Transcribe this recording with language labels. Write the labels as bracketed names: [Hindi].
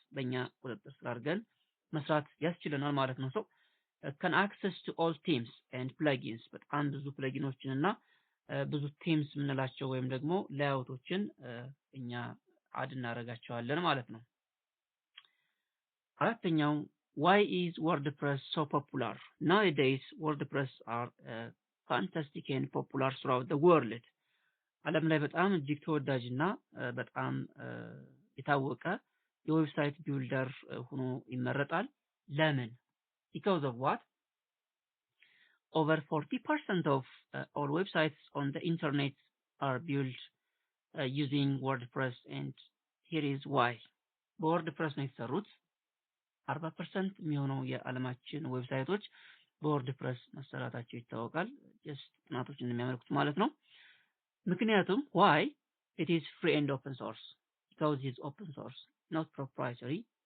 [Amharic] በእኛ ቁጥጥር ስር አድርገን መስራት ያስችለናል ማለት ነው። ሰው [English] can access to all themes and plugins [Amharic] በጣም ብዙ ፕለጊኖችን እና ብዙ ቴምስ የምንላቸው ወይም ደግሞ ሌአውቶችን እኛ አድ እናደርጋቸዋለን ማለት ነው። አራተኛው [English] why is WordPress so popular? Nowadays WordPress are fantastic and popular throughout the world. [Amharic] ዓለም ላይ በጣም እጅግ ተወዳጅና በጣም የታወቀ የዌብሳይት ቢልደር ሆኖ ይመረጣል። ለምን? [English] Because of what? Over 40% of all websites on the internet are built using WordPress, and here is why. [Amharic] በወርድፕረስ ነው የተሰሩት። 40% የሚሆነው የዓለማችን ዌብሳይቶች በወርድፕረስ መሰራታቸው ይታወቃል። ጀስት ጥናቶች እንደሚያመለክቱት ማለት ነው። ምክንያቱም why? [English] It is free and open source. Because it is open source, not proprietary.